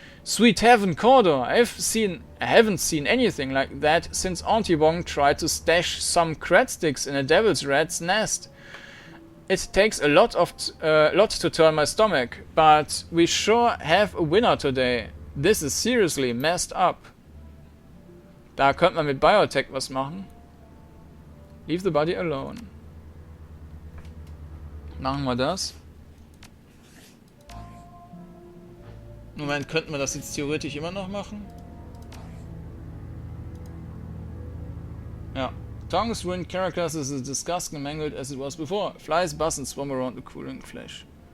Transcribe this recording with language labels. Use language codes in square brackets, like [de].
[en] Sweet heaven, Kordanor, I haven't seen anything like that since Auntie Bong tried to stash some crat sticks in a devil's rat's nest. It takes a lot to turn my stomach, but we sure have a winner today. This is seriously messed up. [de] Da könnte man mit Biotech was machen. [en] Leave the body alone. [de] Machen wir das. Moment, könnten wir das jetzt theoretisch immer noch machen? Ja. [en] Tong's ruined characters is as disgusting and mangled as it was before. Flies buzz and swarm around the cooling flesh.